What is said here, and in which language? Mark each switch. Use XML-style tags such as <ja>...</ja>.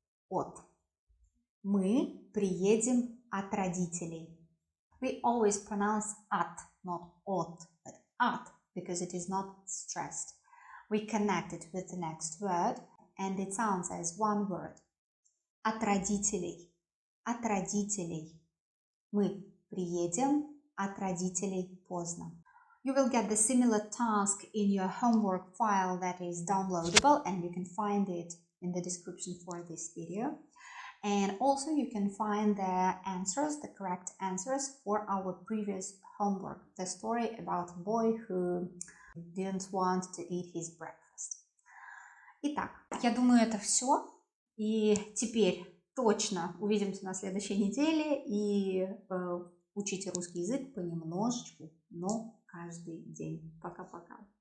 <ru>От. Мы приедем от родителей.</ru> <en>We always pronounce at, not от, but at, because it is not stressed. We connect it with the next word, and it sounds as one word.</en> <ru>От родителей. От родителей. Мы приедем от родителей поздно.</ru> <en>You will get the similar task in your homework file that is downloadable, and you can find it in the description for this video. And also you can find the answers, the correct answers for our previous homework, the story about a boy who didn't want to eat his breakfast.</en> <ru>Итак, я думаю, это все. И теперь точно увидимся на следующей неделе и учите русский язык понемножечку, но каждый день. Пока-пока.</ru>